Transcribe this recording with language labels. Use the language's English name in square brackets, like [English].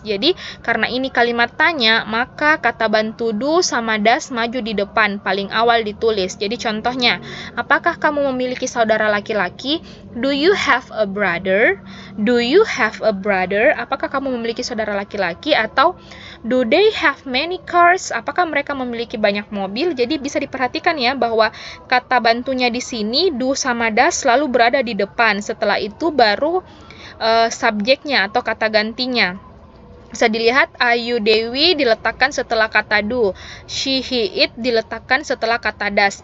[Indonesian] Jadi karena ini kalimat tanya, maka kata bantu do sama does maju di depan, paling awal ditulis. Jadi contohnya, apakah kamu memiliki saudara laki-laki? [English] Do you have a brother? Do you have a brother? [Indonesian] Apakah kamu memiliki saudara laki-laki? Atau [English] do they have many cars? [Indonesian] Apakah mereka memiliki banyak mobil? Jadi bisa diperhatikan ya bahwa kata bantunya di sini do sama does selalu berada di depan. Setelah itu baru subjeknya atau kata gantinya. Bisa dilihat Ayu Dewi diletakkan setelah kata do, she, he, it diletakkan setelah kata does.